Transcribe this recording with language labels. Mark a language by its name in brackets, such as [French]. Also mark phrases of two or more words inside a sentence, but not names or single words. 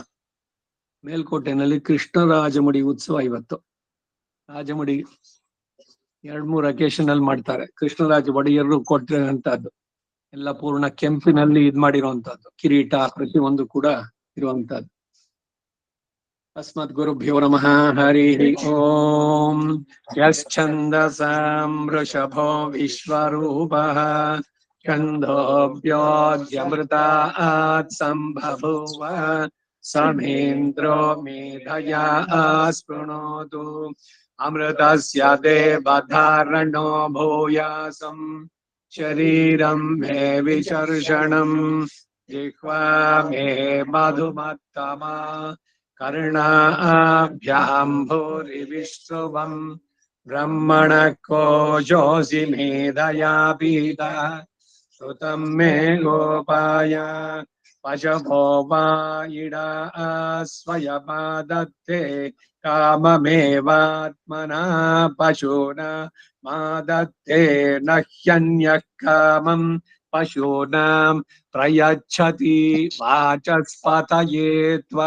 [Kannada] ಮೇಲ್ಕೋಟೆನಲ್ಲಿ ಕೃಷ್ಣರಾಜಮುಡಿ ಉತ್ಸವ ಇವತ್ತು. ರಾಜಮುಡಿ 2-3 ಅಕೇಶನ್ ಅಲ್ಲಿ ಮಾಡ್ತಾರೆ. ಕೃಷ್ಣರಾಜ ಒಡೆಯರು ಕೊಟ್ಟಿರುವಂತಹದ್ದು ಎಲ್ಲ ಪೂರ್ಣ ಕೆಂಪಿನಲ್ಲಿ ಇದ್ ಮಾಡಿರುವಂತಹದ್ದು, ಕಿರೀಟ ಪ್ರತಿಯೊಂದು ಕೂಡ ಇರುವಂತಹದ್ದು. [Sanskrit] ಅಸ್ಮದ್ ಗುರುಭ್ಯೋ ನಮಃ. ಹರಿ ಓಂ. ಯಶ್ಚಂದಸಾಂ ವೃಷಭೋ ವಿಶ್ವರೂಪಃ ಛಂದೋಭ್ಯೋऽಧ್ಯಮೃತಾತ್ ಸಂಬಭೂವ ಸಮೇಂದ್ರೋ ಮೇಧಯಾ ಸ್ಪೃಣೋತು ಅಮೃತಸ್ಯ ದೇವಧಾರಣೋ ಭೂಯಾಸಂ ಶರೀರಂ ಮೇ ವಿಶರ್ಷಣಂ ಜಿಹ್ವಾ ಮೇ ಮಧುಮತ್ತಮಾ ಕರ್ಣಾಭ್ಯಾಂ ಭೂರಿ ವಿಶ್ರುವಂ ಬ್ರಹ್ಮಣ ಕೋಶೋಸಿ ಮೇಧಯಾ ಪೀತ श्रुतं मे गोपाय पशवो वा इडा स्वयमादत्ते काममेवात्मना पशूना मादत्ते न ह्यन्यः कामं पशूनां प्रयच्छति वाचस्पतये त्वा